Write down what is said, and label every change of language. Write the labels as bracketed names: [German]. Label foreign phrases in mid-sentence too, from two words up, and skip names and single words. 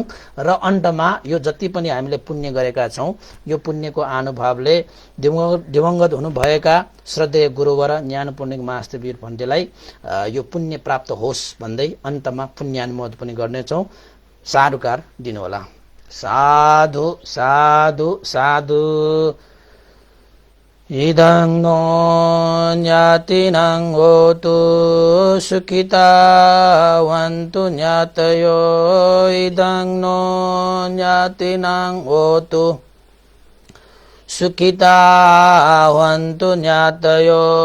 [Nepali] र अन्तमा यो जति पनि हामीले पुण्य गरेका छौं, यो पुण्यको अनुभवले दिवंगत हुनुभएका श्रद्धेय गुरुवर ज्ञान पुण्यक महास्तवीर भन्तेलाई यो पुण्य प्राप्त होस् भन्दै अन्तमा पुण्यानुमोदन पनि गर्नेछौं। साधुकार दिनुहोला। साधु साधु साधु। [Pali] इदं नो ज्ञातिनं होतु सुखितावन्तु ज्ञातयो। इदं नो ज्ञातिनं होतु सुखितावन्तु ज्ञातयो।